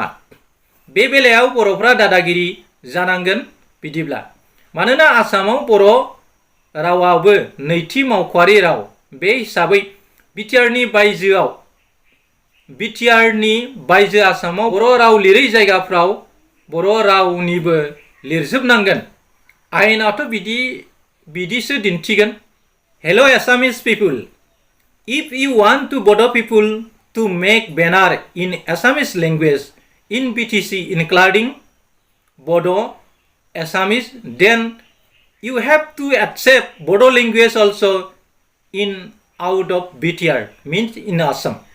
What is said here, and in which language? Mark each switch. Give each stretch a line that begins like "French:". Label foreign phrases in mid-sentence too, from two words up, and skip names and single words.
Bodo: बे बेलायाव बर'फ्रा दादागिरि जानांगोन बिदिब्ला, मानोना आसामाव बर' रावाबो नैथि मावख'आरि राव। बे हिसाबै बिटिआरनि बायजो आसामाव बर' राव लिरै जायगाफ्राव बर' रावनिबो लिरजोबनांगोन। आयेनाथ' बिदिसो दिन्थिगोन।
English: Hello Assamese people, if you want to Bodo people to make banner in Assamese language in BTC including Bodo, Assamese, then you have to accept Bodo language also in out of BTR, means in Assam.